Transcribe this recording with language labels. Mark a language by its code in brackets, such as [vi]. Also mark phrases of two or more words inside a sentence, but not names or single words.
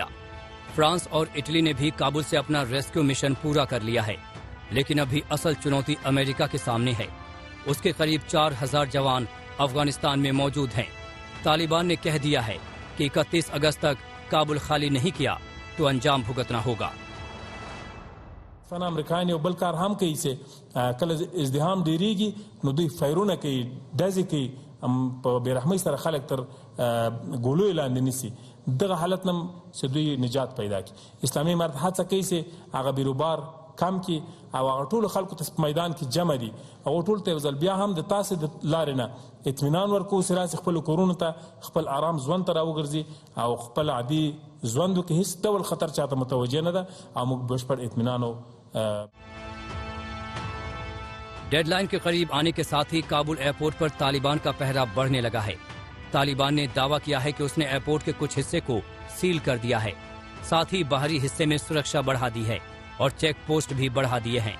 [hi] फ्रांस और इटली ने भी काबुल से अपना [en] rescue mission [hi] पूरा कर लिया है। लेकिन अभी असल चुनौती अमेरिका के सामने है। उसके करीब 4,000 जवान अफगानिस्तान में मौजूद हैं। तालिबान ने कह दिया है कि 31 अगस्त तक काबुल खाली नहीं किया तो अंजाम भुगतना होगा। [ps] فن امریکایان یو بل کار هم کوي چې کله ازدحام ډیریږي نو دوی فایرونه کوي، ډزې کوي، په بېرحمۍ سره خلک تر ګولو لاندې نیسي. دغه حالت نه چې دوی نجات پیدا کړي. اسلامي امارت هڅه کوي چې هغه بیروبار کم کړي او هغه ټولو خلکو ته په میدان کې جمع دي. هغه ټولو ته یو ځل بیا هم د تاسې د لارې نه اطمینان ورکوو چې راسې خپلو کورونو ته خپل آرام ژوند ته راوګرځي او خپل عادي ژوندو کې هیڅ ډول خطر چاته متوجه نه ده او موږ بشپړ اطمینان او [hi] डेडलाइन के करीब आने के साथ ही काबुल एयरपोर्ट पर तालिबान का पहरा बढ़ने लगा है। तालिबान ने दावा किया है कि उसने एयरपोर्ट के कुछ हिस्से को सील कर दिया है। साथ ही बाहरी हिस्से में सुरक्षा बढ़ा दी है और [en] check post [hi] भी बढ़ा दिए हैं।